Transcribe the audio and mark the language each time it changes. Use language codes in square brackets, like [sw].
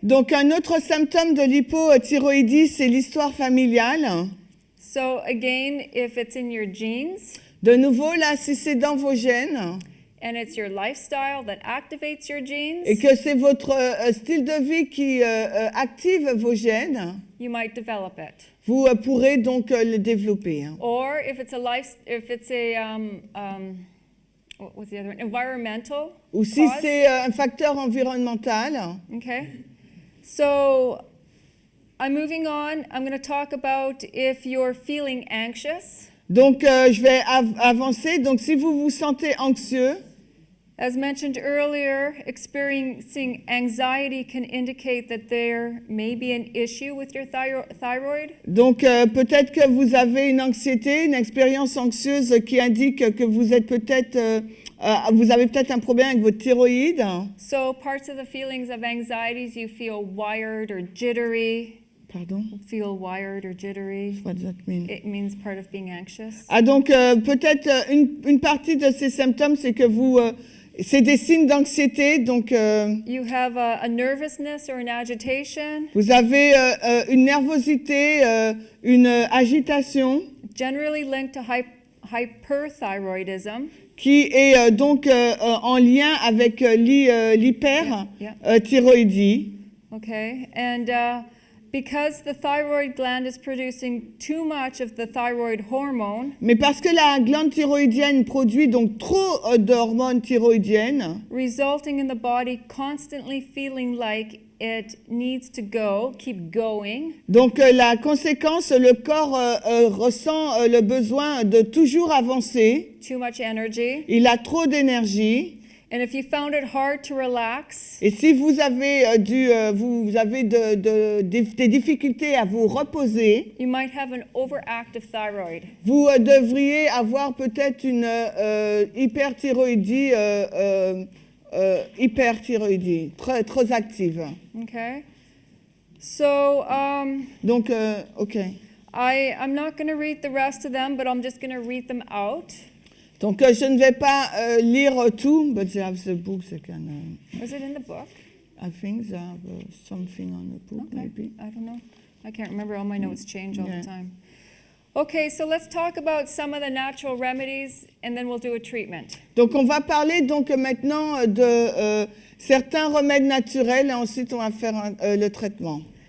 [fr] Donc un autre symptôme de l'hypothyroïdie, c'est l'histoire familiale. [en] So again, if it's in your genes [fr] De nouveau, là, si c'est dans vos gènes [en] and it's your lifestyle that activates your genes, [fr] et que c'est votre style de vie qui active vos gènes, [en] you might develop it. [fr] vous pourrez donc le développer. Hein. [en] Or if it's what was the other one? Environmental [fr] Ou si [en] cause. [fr] c'est un facteur environnemental. [en] Okay. So I'm moving on. I'm going to talk about if you're feeling anxious. [fr] Donc, je vais avancer. Donc, si vous vous sentez anxieux, [en] As mentioned earlier, experiencing anxiety can indicate that there may be an issue with your thyroid. [fr] donc peut-être que vous avez une anxiété, une expérience anxieuse qui indique que vous êtes peut-être, vous avez peut-être un problème avec votre thyroïde. [en] So parts of the feelings of anxieties, you feel wired or jittery. [fr] Pardon? [en] Feel wired or jittery. What does that mean? It means part of being anxious. [fr] Ah, donc peut-être une partie de ces symptômes, c'est que c'est des signes d'anxiété. Donc, [en] You have a nervousness or an agitation, [fr] vous avez une nervosité, une agitation [en] generally linked to hyperthyroidism. [fr] qui est donc en lien avec l'hyperthyroïdie. [en] Okay, and because the thyroid gland is producing too much of the thyroid hormone, [fr] Mais parce que la glande thyroïdienne produit donc trop d'hormones thyroïdiennes, [en] resulting in the body constantly feeling like it needs to keep going, [fr] donc la conséquence, le corps ressent le besoin de toujours avancer. [en] too much energy. [fr] Il a trop d'énergie. [en] And if you found it hard to relax, [fr] Et si vous avez, vous avez des difficultés à vous reposer, [en] you might have an overactive thyroid. [fr] vous devriez avoir peut-être une hyperthyroïdie, très active. [en] Okay? So, [fr] Donc, OK. [en] I'm not going to read the rest of them, but I'm just going to read them out. [fr] Donc, je ne vais pas lire tout, [en] but they have the book, they can, Was it in the book? I think they have something on the book, Okay. maybe. I don't know. I can't remember. All my notes change all Yeah. the time. Okay, so let's talk about some of the natural remedies, and then we'll do a treatment. [fr] Donc, on va parler donc maintenant de certains remèdes naturels et ensuite on va faire le traitement.